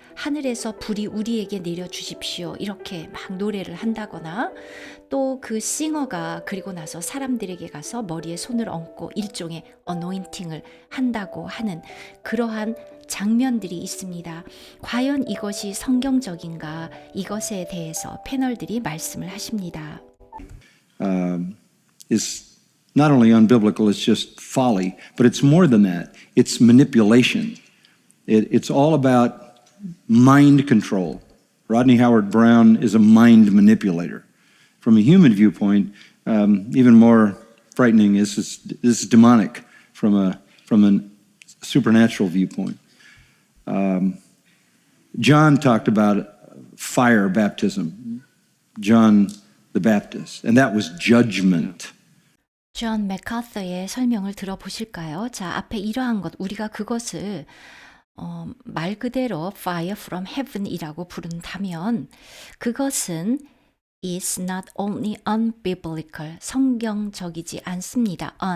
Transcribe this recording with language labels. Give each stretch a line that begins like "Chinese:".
Korean: 하늘에서 불이 우리에게 내려주십시오. 이렇게 막 노래를 한다거나 또 그 싱어가 그리고 나서 사람들에게 가서 머리에 손을 얹고 일종의 어노인팅을 한다고 하는 그러한 장면들이 있습니다. 과연 이것이 성경적인가? 이것에 대해서 패널들이 말씀을 하십니다.
English: Is not only unbiblical, it's just folly, but it's more than that. It's manipulation. It's all about mind control. Rodney Howard-Browne is a mind manipulator. From a human viewpoint, even more frightening is this is demonic from a supernatural viewpoint. John talked about fire baptism, John the Baptist, and that was judgment.
Korean: 존 맥카서의 설명을 들어보실까요? 자, 앞에 이러한 것, 우리가 그것을 말 그대로
English: fire from heaven
Korean: 이라고 부른다면 그것은
English: is not only unbiblical,
Korean: 성경적이지 않습니다.